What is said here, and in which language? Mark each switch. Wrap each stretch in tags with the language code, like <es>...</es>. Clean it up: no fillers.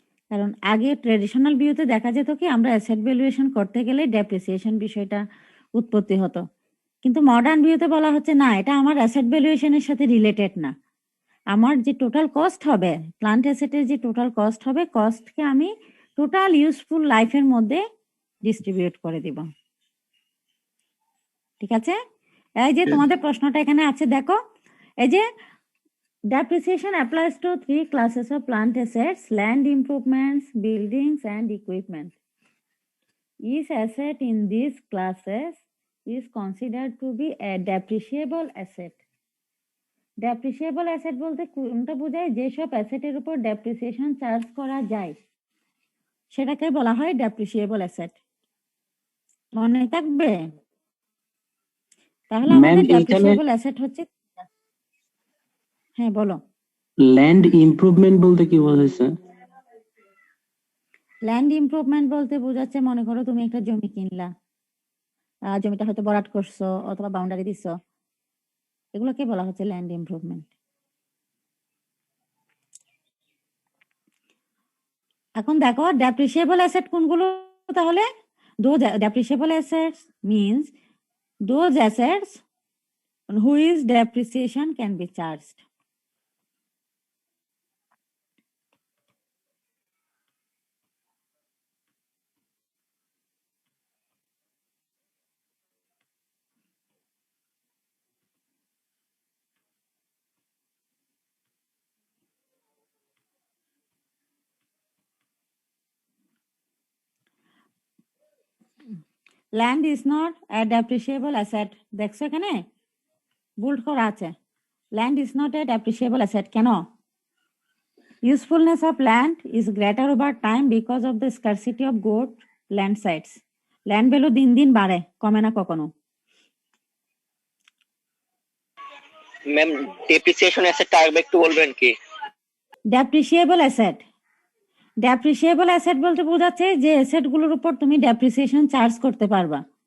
<bn>কারণ আগে ট্রেডিশনাল ভিউতে দেখা যেত কি, আমরা অ্যাসেট ভ্যালুয়েশন করতে গেলে ডেপ্রিসিয়েশন বিষয়টা উৎপত্তি হতো, কিন্তু মডার্ন ভিউতে বলা হচ্ছে না, এটা আমার অ্যাসেট ভ্যালুয়েশনের সাথে রিলেটেড না। আমার যে টোটাল কস্ট হবে, প্লান্ট অ্যাসেটের যে টোটাল কস্ট হবে, কস্টকে আমি টোটাল ইউজফুল লাইফের মধ্যে ডিস্ট্রিবিউট করে দিব। ঠিক আছে? এই যে তোমাদের প্রশ্নটা এখানে আছে দেখো, এই যে</bn> <en>depreciation applies to 3 classes of plant assets: land improvements, buildings, and equipment. Each asset in these classes is considered to be a depreciable asset.</en> <bn>Depreciable asset বলতে কোনটা বোঝায়, যেসব অ্যাসেটের উপর ডেপ্রিসিয়েশন চার্জ করা যায় সেটাকে বলা হয় ডেপ্রিসিয়েবল অ্যাসেট। মনে থাকবে? তাহলে আমাদের ডেপ্রিসিয়েবল অ্যাসেট হচ্ছে, হ্যাঁ বলো। ল্যান্ড ইমপ্রুভমেন্ট বলতে কি বোঝাচ্ছে? ল্যান্ড ইমপ্রুভমেন্ট বলতে বোঝাচ্ছে, মনে করো তুমি একটা জমি কিনলা, জমিটা হয়তো ভরাট করছো অথবা বাউন্ডারি দিছো, এগুলোকে বলা হচ্ছে ল্যান্ড ইমপ্রুভমেন্ট। এখন দেখো ডেপ্রিসিয়েবল অ্যাসেট কোনগুলো, তাহলে</bn> <en>those depreciable assets means those assets whose depreciation can be charged. Land is not a depreciable asset.</en> <bn>দেখছো এখানে বোল্ড করা আছে,</bn> <en>land is not a depreciable asset।</en> <bn>কেন?</bn> <en>Usefulness of land is greater over time because of the scarcity of good land sites.</en> <bn>Land value দিন দিন বাড়ে, কমে না কখনো। ম্যাম ডেপ্রিসিয়েশন অ্যাসেটটা আরেকবার একটু বলবেন কি? ডেপ্রিসিয়েবল অ্যাসেট, ডেপ্রিসিয়েবল অ্যাসেট বলতে বোঝাচ্ছে যে অ্যাসেট গুলোর উপর তুমি ডেপ্রিসিয়েশন চার্জ করতে পারবা।</bn>